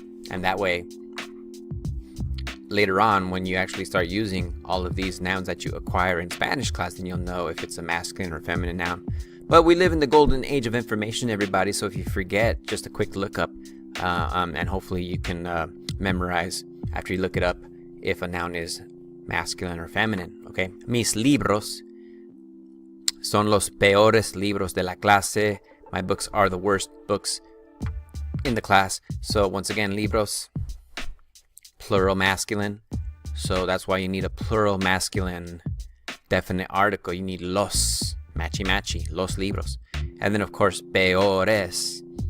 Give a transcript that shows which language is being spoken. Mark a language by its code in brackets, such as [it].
[en] And that way, later on, when you actually start using all of these nouns that you acquire in Spanish class, then you'll know if it's a masculine or feminine noun. But we live in the golden age of information, everybody. So if you forget, just a quick lookup, and hopefully you can memorize after you look it up if a noun is masculine or feminine. Okay. [es] Mis libros son los peores libros de la clase. [en] My books are the worst books in the class. So once again, libros, plural masculine. So that's why you need a plural masculine definite article. You need los, matchy matchy, los libros. And then of course, peores.